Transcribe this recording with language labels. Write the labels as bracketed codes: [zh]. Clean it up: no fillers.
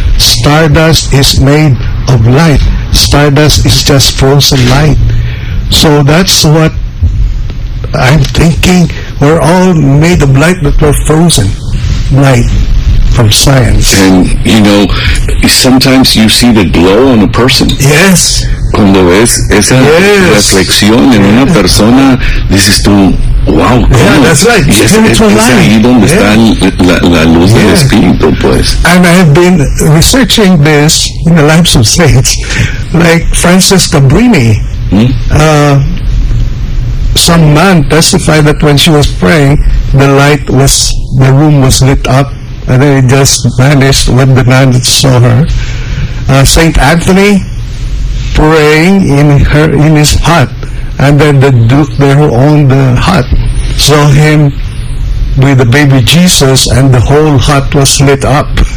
[en] Stardust is made of light. Stardust is just frozen light. So that's what I'm thinking. We're all made of light, but we're frozen light. From science. And you know, sometimes you see the glow on a person. Yes. [es] Cuando ves esa reflexión en una persona, dices tú, wow, cómo. [en] Yeah, that's right. [es] Es ahí donde está la luz del espíritu, pues. [en] And I have been researching this in the lives of saints, like Frances Cabrini. Some man testified that when she was praying, the room was lit up. And then it just vanished when the nun saw her. Saint Anthony praying in his hut, and then the duke there who owned the hut saw him with the baby Jesus, and the whole hut was lit up.